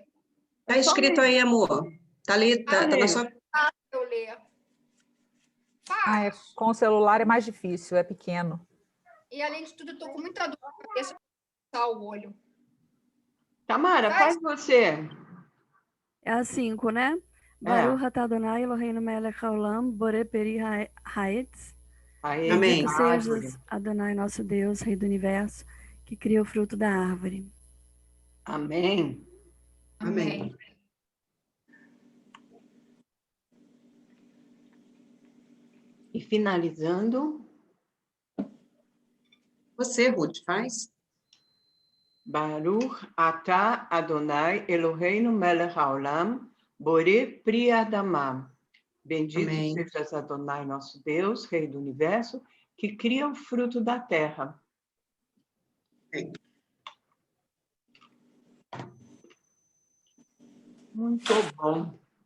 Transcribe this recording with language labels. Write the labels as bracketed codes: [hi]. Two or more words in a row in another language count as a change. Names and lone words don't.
[pt] Tá escrito aí, amor. Tá ali, tá na sua... Eu ler. Com o celular é mais difícil, é pequeno. E, além de tudo, eu tô com muita dor na cabeça para o olho. Tamara, faz você. É a 5, né? [he] ברוך אתה אדוני אלוהינו מלך העולם, בורא פרי הארץ. [pt] Aí, Amém. Bendito sejas, Adonai nosso Deus, Rei do Universo, que cria o fruto da árvore. Amém. Amém. E finalizando, Você, Ruth, faz? [he] ברוך אתה אדוני אלוהינו מלך העולם, בורא פרי אדמה. [pt] Bendito Amém. sejas Adonai, nosso Deus, Rei do Universo, que cria o fruto da terra. Amém. Muito bom.